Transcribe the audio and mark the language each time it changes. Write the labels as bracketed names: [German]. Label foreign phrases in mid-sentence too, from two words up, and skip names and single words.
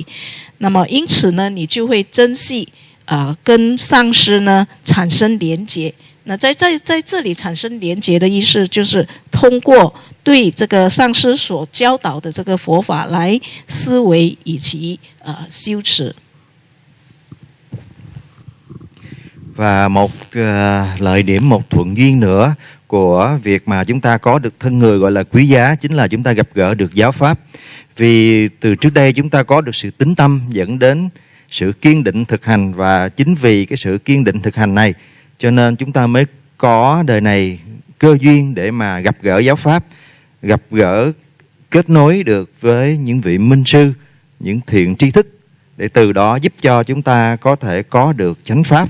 [Chinese] 那么因此呢，你就会珍惜跟上师呢产生连结。那在这里产生连结的意思，就是通过对这个上师所教导的这个佛法来思维以及修持。 [Vietnamese] Và một lợi điểm, một thuận duyên nữa của việc mà chúng ta có được thân người gọi là quý giá chính là chúng ta gặp gỡ được giáo pháp. Vì từ trước đây chúng ta có được sự tín tâm dẫn đến sự kiên định thực hành, và chính vì cái sự kiên định thực hành này cho nên chúng ta mới có đời này cơ duyên để mà gặp gỡ giáo pháp, gặp gỡ kết nối được với những vị minh sư, những thiện tri thức, để từ đó giúp cho chúng ta có thể có được chánh pháp.